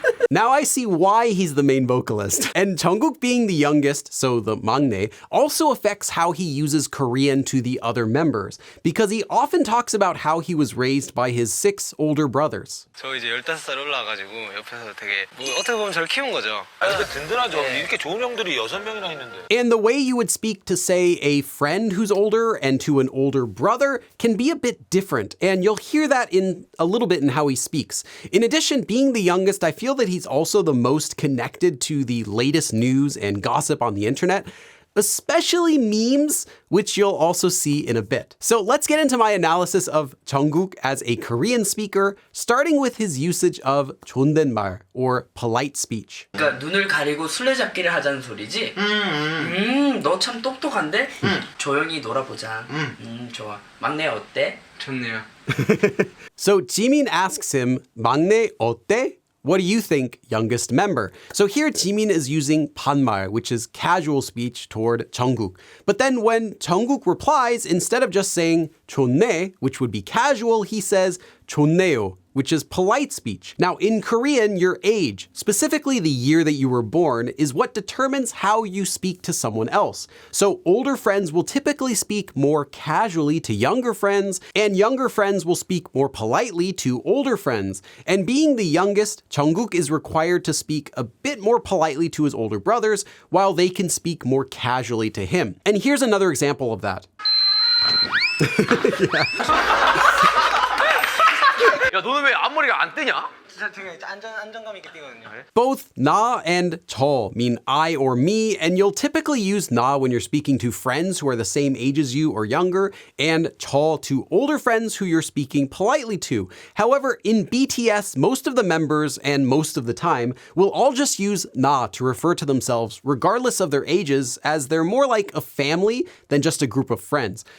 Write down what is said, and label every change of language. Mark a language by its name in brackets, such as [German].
[English] Now I see why he's the main vocalist. And Jungkook being the youngest, so the 막내, also affects how he uses Korean to the other members, because he often talks about how he was raised by his 6 older brothers. [Korean] 저 이제 15살 올라가지고 옆에서 되게 어떻게 보면 저를 키운 거죠. 근데 든든하죠. 이렇게 좋은 형들이 6명이나 있는데. [English] And the way you would speak to, say, a friend who's older and to an older brother can be a bit different, and you'll hear that in a little bit in how he speaks. In addition, being the youngest, I feel that he's also the most connected to the latest news and gossip on the internet, especially memes, which you'll also see in a bit. So let's get into my analysis of Jungkook as a Korean speaker, starting with his usage of 존댓말, or polite speech. [Korean] 그러니까 눈을 가리고 술래잡기를 하자는 소리지? 너 참 똑똑한데? 조용히 놀아보자. 좋아. 막내 어때? 좋네요. [English] So Jimin asks him, [Korean] 막내 어때? [English] What do you think, youngest member? So here Jimin is using 반말, which is casual speech toward Jungkook. But then when Jungkook replies, instead of just saying 좋네, which would be casual, he says 좋네요, which is polite speech. Now, in Korean, your age, specifically the year that you were born, is what determines how you speak to someone else. So older friends will typically speak more casually to younger friends, and younger friends will speak more politely to older friends. And being the youngest, Jungkook is required to speak a bit more politely to his older brothers, while they can speak more casually to him. And here's another example of that. [Korean] 야, 너는 왜 앞머리가 안 뜨냐? 진짜 되게 안정감 있게 뛰거든요. [English] Both na and 저 mean I or me, and you'll typically use na when you're speaking to friends who are the same age as you or younger, and 저 to older friends who you're speaking politely to. However, in BTS, most of the members and most of the time will all just use na to refer to themselves regardless of their ages, as they're more like a family than just a group of friends.